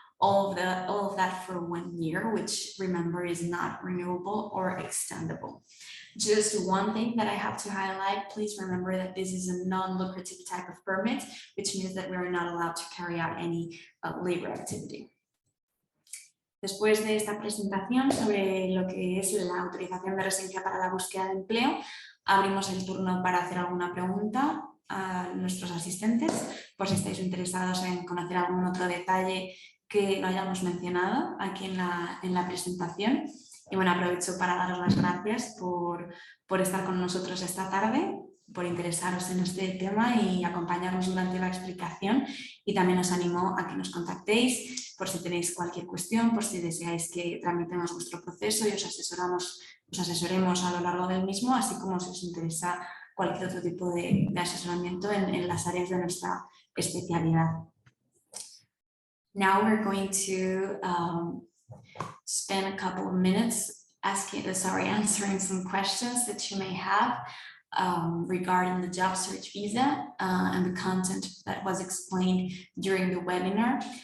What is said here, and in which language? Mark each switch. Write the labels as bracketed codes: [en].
[en] All of that for 1 year, which, remember, is not renewable or extendable. Just one thing that I have to highlight, please remember that this is a non-lucrative type of permit, which means that we are not allowed to carry out any labor activity. [es] Después de esta presentación sobre lo que es la autorización de residencia para la búsqueda de empleo, abrimos el turno para hacer alguna pregunta a nuestros asistentes, por si estáis interesados en conocer algún otro detalle que no hayamos mencionado aquí en la presentación. Y bueno, aprovecho para daros las gracias por estar con nosotros esta tarde, por interesaros en este tema y acompañarnos durante la explicación, y también os animo a que nos contactéis por si tenéis cualquier cuestión, por si deseáis que tramitemos vuestro proceso y os asesoremos a lo largo del mismo, así como si os interesa cualquier otro tipo de asesoramiento en las áreas de nuestra especialidad. [en] Now we're going to spend a couple of minutes answering some questions that you may have regarding the job search visa and the content that was explained during the webinar.